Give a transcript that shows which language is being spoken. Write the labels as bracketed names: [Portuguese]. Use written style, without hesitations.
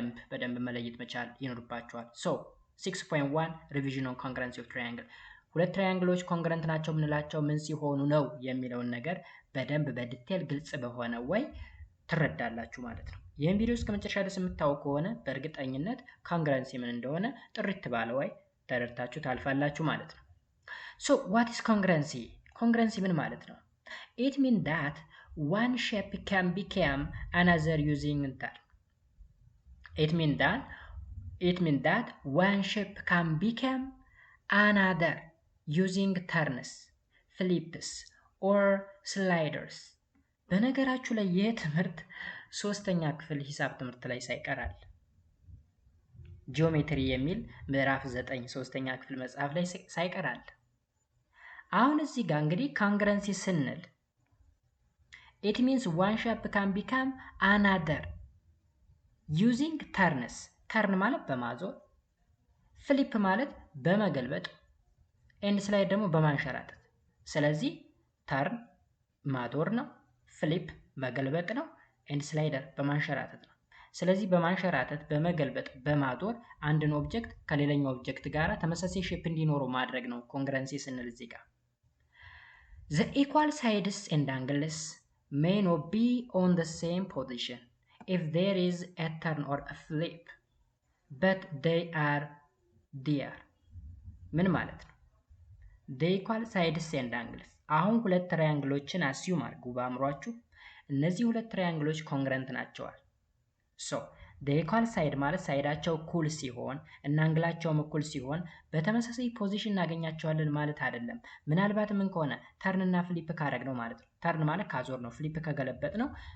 [Amharic] በደንብ መለየት መቻል ይኖርባቸዋል። ሶ 6.1 ሪቪዥን ኦን ኮንግረንሲ ኦፍ ትራያንግል። ሁለት ትራያንግሎች ኮንግረንት ናቸው የምንላቸው ምን ሲሆኑ ነው የሚለውን ነገር በደንብ በዲቴል ግልጽ በሆነ ወይ ትረዳላችሁ ማለት ነው። ይህን ቪዲዮ እስከ መጨረሻ ድረስ የምታውቁ ከሆነ በእርግጠኝነት ኮንግረንሲ ምን እንደሆነ ጥርት ባለ ወይ ተረድታችሁ ታልፋላችሁ ማለት ነው። [English] So what is congruency? [Amharic] Congruency ምን ማለት ነው? [English] It means that one shape can become another using that. It means that one shape can become another using turns, flips or sliders. [Amharic] በነገራችሁ ላይ ይህ ትምህርት ሶስተኛ ክፍል ሂሳብ ትምህርት ላይ ሳይቀራል ጂኦሜትሪ የሚል ምዕራፍ 9 ሶስተኛ ክፍል መጽሐፍ ላይ ሳይቀራል። አሁን እዚህ ጋር እንግዲህ ኮንግረንሲ ስንል [English] it means one shape can become another using turns። [Amharic] ተርን ማለት በማዞር፣ ፍሊፕ ማለት በመገልበጥ፣ ኤንድ ስላይድ ደግሞ በማንሸራተት። ስለዚህ ተርን ማዞር ነው፣ ፍሊፕ መገልበጥ ነው፣ ኤንድ ስላይደር በማንሸራተት ነው። ስለዚህ በማንሸራተት በመገልበጥ በማዞር አንድን ኦብጀክት ከሌላኛው ኦብጀክት ጋር ተመሳሳይ ሼፕ እንዲኖረው ማድረግ ነው ኮንግረንሲ ስንል እዚህ ጋር። [English] The equal sides and angles may not be on the same position if there is a turn or a flip, but they are there. [Amharic] ምን ማለት ነው? [English] The equal sides and angles [Amharic] አሁን ሁለት ትራያንግሎችን አስዩም አድርጉ በአእምሯችሁ። እነዚህ ሁለት ትራያንግሎች ኮንግረንት ናቸዋል። ሶ [English] the equal side [Amharic] ማለት ሳይዳቸው እኩል ሲሆን እና አንግላቸውም እኩል ሲሆን በተመሳሳይ ፖዚሽን እናገኛቸዋለን ማለት አይደለም። ምናልባት ምን ከሆነ ተርን እና ፍሊፕ ካረግ ነው ማለት ነው። ተርን ማለት ካዞር ነው፣ ፍሊፕ ከገለበጥ ነው።